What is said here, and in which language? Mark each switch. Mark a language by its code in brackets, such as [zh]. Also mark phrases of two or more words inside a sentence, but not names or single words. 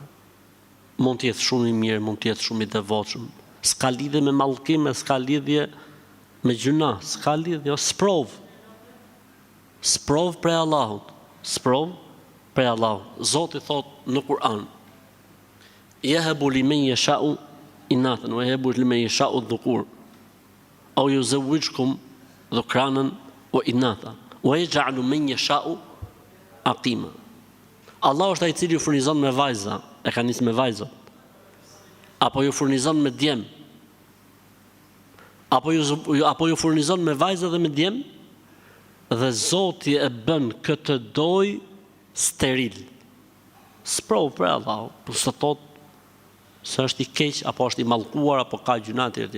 [sq] Mund të jetë shumë i mirë, mund të jetë shumë i devotshëm. S'ka lidhje me mallkim, s'ka lidhje me gjëna, s'ka lidhje, sprov. Sprov prej Allahut. Sprov prej Allahut. Zoti thot në Kur'an: [ar] يهب لمن يشاء إناثا ويهب لمن يشاء الذكور أو يزوجكم ذكرانا وإناثا ويجعل من يشاء عقيما. [sq] Allah është ai i cili ju furnizon me vajza, e ka nisë me vajzat, apo ju furnizon me djem, apo ju furnizon me vajza dhe me djem, dhe Zoti e bën këtë doj steril. S'provë për Allah, po së thot se është i keq, apo është i mallkuar, apo ka gjuna të tjera.